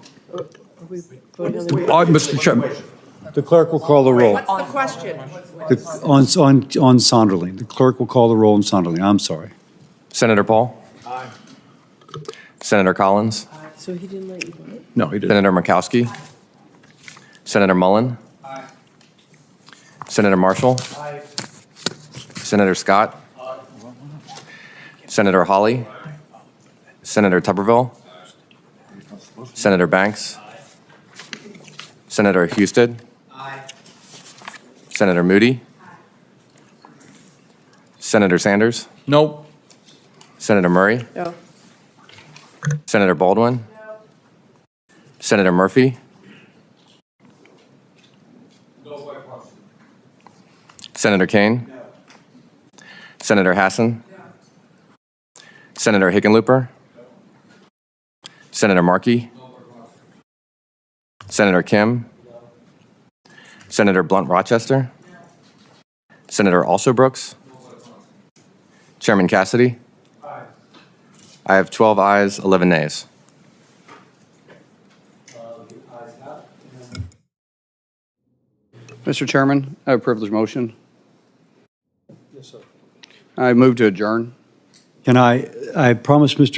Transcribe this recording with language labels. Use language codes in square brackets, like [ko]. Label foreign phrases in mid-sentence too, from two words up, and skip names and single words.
[en] sir. Mr. Chairman. The clerk will call the roll. What's the question? On Sonderling. The clerk will call the roll on Sonderling. I'm sorry. Senator Paul? Aye. Senator Collins? So he didn't let you vote? No, he didn't. Senator Murkowski? Senator Mullen? Aye. Senator Marshall? Aye. Senator Scott? Aye. Senator Hawley? Aye. Senator Tuberville? Aye. Senator Banks? Aye. Senator Husted? Aye. Senator Moody? Aye. Senator Sanders? No. Senator Murray? No. Senator Baldwin? No. Senator Murphy? Senator Kaine? No. Senator Hassan? No. Senator Hickenlooper? No. Senator Markey? No. Senator Kim? No. Senator Blunt Rochester? No. Senator Alsobrooks? No. Chairman Cassidy? Aye. I have 12 ayes, 11 nays. Mr. Chairman, I have a privileged motion. Yes, sir. I move to adjourn. Can I promised Mr.